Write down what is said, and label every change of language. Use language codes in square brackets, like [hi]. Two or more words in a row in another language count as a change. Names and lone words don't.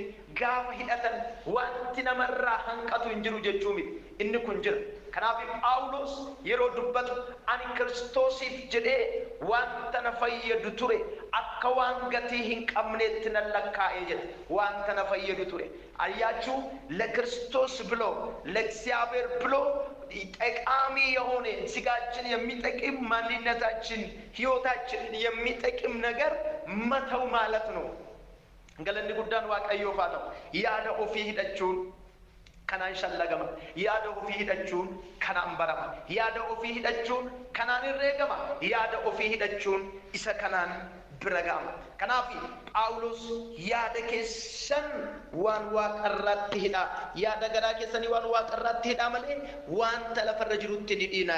[om] Gaafa hidhatan wanti namarraa hanqatu hin jiru jechuu miti. Inni kun jira. Kanaaf Phaawulos yeroo dubbatu ani Kiristoosiif jedhee wanta na fayyadu ture akka waan gatii hin qabneetti nan lakkaa'ee jedhe. Wanta na fayyadu ture. [am] አያችሁ ለክርስቶስ ብሎ ለእግዚአብሔር ብሎ ጠቃሚ የሆነ ስጋችን የሚጠቅም ማንነታችን ህይወታችንን የሚጠቅም ነገር መተው ማለት ነው። [om] ገለኒ ጉዳን waaqayyoo faatu yaada ofii hidhachuun kanaan shallagama, yaada ofii hidhachuun kanaan barama, yaada ofii hidhachuun kanaan herreegama, yaada ofii hidhachuun isa kanaan bira ga'ama. Kanaaf Phaawulos yaada keessan waan waaqarraatti hidhaa, yaada garaa keessanii waan waaqarraatti hidhaa malee wanta lafarra jirutti hin hidhinaa.